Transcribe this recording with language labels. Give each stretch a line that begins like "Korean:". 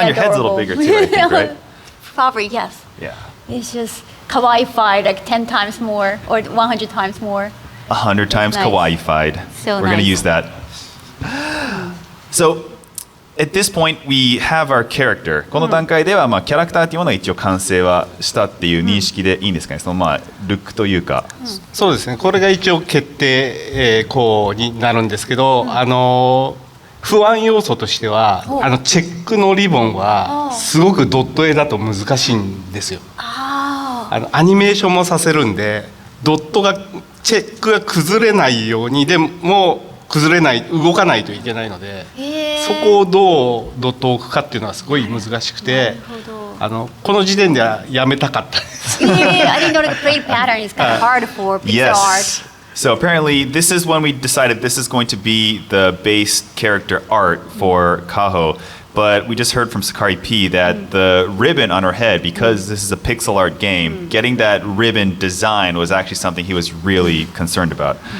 English: on your head's a little adorable? bigger too, I think, right? Probably, yes. Yeah. It's just kawaii-fied like 10 times more or 100 times more. 100 times Nice. kawaii-fied. So We're going to nice. use that. So, at this point, we have our character.
Japanese: この段階では、キャラクターというものは一応完成はしたっていう認識でいいんですかね。そのルックというか。そうですね。これが一応決定項になるんですけど、不安要素としてはチェックのリボンはすごくドット絵だと難しいんですよ。アニメーションもさせるんでドットがチェックが崩れないようにでも崩れない動かないといけないのでそこをどうドットを置くかっていうのはすごい難しくてこの時点ではやめたかったです。
English: Yeah, I didn't know the plate pattern is kind of hard for pixel art. So apparently this is when we decided this is going to be the base character art for Kaho. But we just heard from Sakari P that the ribbon on her head, because this is a pixel art game, getting that ribbon design was actually something he was really concerned about.